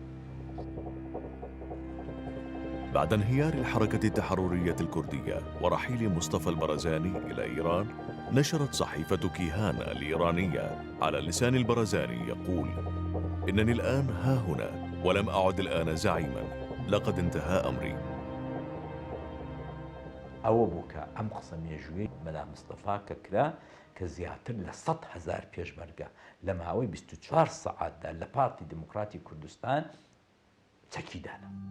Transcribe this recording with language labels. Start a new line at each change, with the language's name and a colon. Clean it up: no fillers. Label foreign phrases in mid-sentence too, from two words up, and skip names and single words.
Arabic: بعد انهيار الحركة التحررية الكردية ورحيل مصطفى البرزاني إلى إيران، نشرت صحيفة كيهان الإيرانية على لسان البرزاني يقول: إنني الآن ها هنا ولم أعد الآن زعيما، لقد انتهى أمري.
Central Kurdish: ئەوە بوو کە ئەم قسە مێژووی مەلا مستەفا کە کرا کە زیاتر لە 100,000 پێشمەرگە لە ماوەی 24 سەعاتدا لە پارتی دموکراتی کوردستان چەکیدانە.